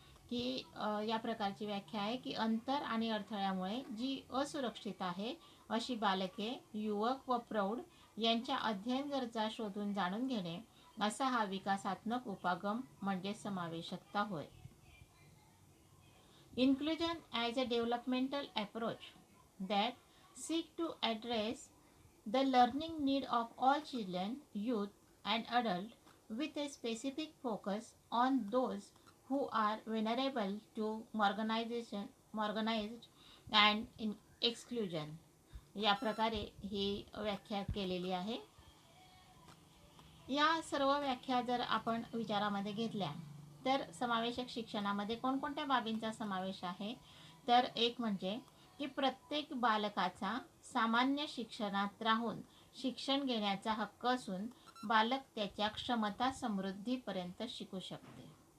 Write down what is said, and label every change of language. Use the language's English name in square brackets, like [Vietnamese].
[Marathi] की या प्रकारची व्याख्या आहे की अंतर आणि अडथळ्यामुळे जी असुरक्षित आहे अशी बालके, युवक व प्रौढ यांच्या अध्ययन गरजा शोधून जाणून घेणे असा हा विकासात्मक उपागम म्हणजे समावेशकता होय. [English] Inclusion as a developmental approach that seek to address the learning need of all children, youth, and adults with a specific focus on those who are vulnerable to marginalized and exclusion. [Marathi] या प्रकारे ही व्याख्या केलेली आहे. या सर्व व्याख्या जर आपण विचारामध्ये घेतल्या तर समावेशक शिक्षणामध्ये कोणकोणत्या बाबींचा समावेश आहे, तर एक म्हणजे की प्रत्येक बालकाचा सामान्य शिक्षणात राहून शिक्षण घेण्याचा हक्क असून बालक त्याच्या क्षमता समृद्धीपर्यंत शिकू शकते.